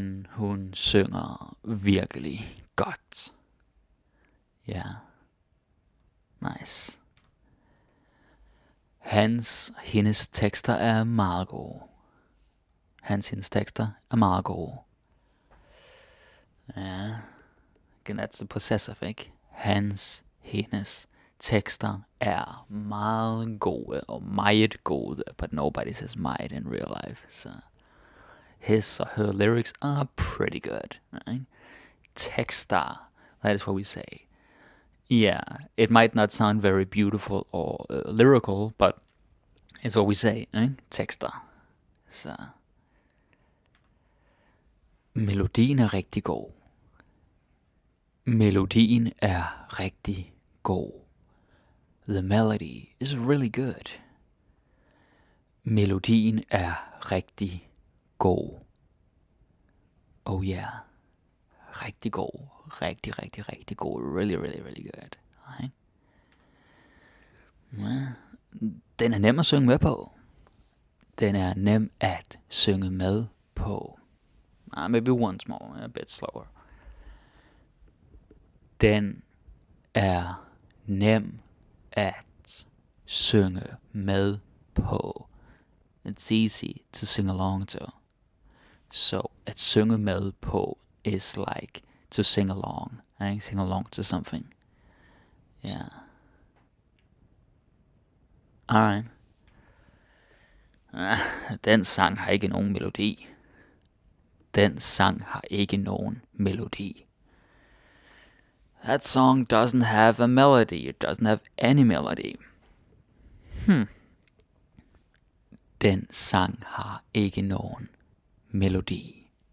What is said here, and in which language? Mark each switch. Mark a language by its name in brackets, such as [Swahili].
[Danish] Hun synger virkelig godt. [English] Yeah. Nice. [Danish] Hendes tekster er meget gode. Hendes tekster er meget gode. Ja. [English] Again, that's the possessive, [Danish] ikke? Hendes tekster er meget gode, [English] og meget gode, but nobody says meget in real life, so his or her lyrics are pretty good. Right? Tekster, that is what we say. Yeah, it might not sound very beautiful or lyrical, but it's what we say. Right? [Danish] Tekster. Så. Melodien er rigtig god. Melodien er rigtig god. [English] The melody is really good. [Danish] Melodien er rigtig god. [English] Oh yeah. [Danish] Rigtig god. Rigtig, rigtig, rigtig god. [English] Really, really, really good. Right? [Danish] Ja. Den er nem at synge med på. Den er nem at synge med på. [English] Maybe once more, a bit slower. [Danish] Den er nem at synge med på. [English] It's easy to sing along to. So, [Danish] at synge med på [English] is like to sing along. Sing along to something. Yeah. Alright. [Danish] Den sang har ikke nogen melodi. Den sang har ikke nogen melodi. [English] That song doesn't have a melody. It doesn't have any melody. [Danish] Den sang har ikke nogen melodi.